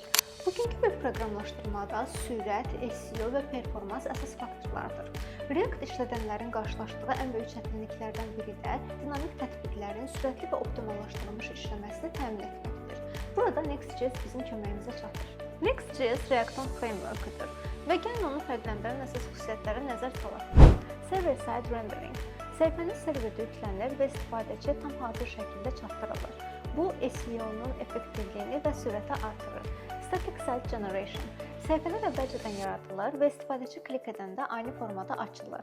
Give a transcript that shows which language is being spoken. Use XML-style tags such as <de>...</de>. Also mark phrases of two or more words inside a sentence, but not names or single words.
<az>Bugünkü web proqramlaşdırmada sürət, SEO və performans əsas faktorlardır. React işlədənlərin qarşılaşdığı ən böyük çətinliklərdən biri də dinamik tətbiqlərin sürətli və optimallaşdırılmış işləməsini təmin etməkdir. Burada Next.js bizim köməyimizə çatır. Next.js React-ın framework-udur və gəlin onu fərqləndirən əsas xüsusiyyətlərə nəzər salaq.</az> <en>Server-side rendering.</en> <az>Səhifənin serverdə yüklənir və istifadəçiyə tam hazır şəkildə çatdırılır. Bu, SEO-nun effektivliyini və sürəti artırır.</az> <en>Static Site Generation.</en> <az>Səhifələr əvvəlcədən yaradılır və istifadəçi klik edəndə aynı formada açılır.</az>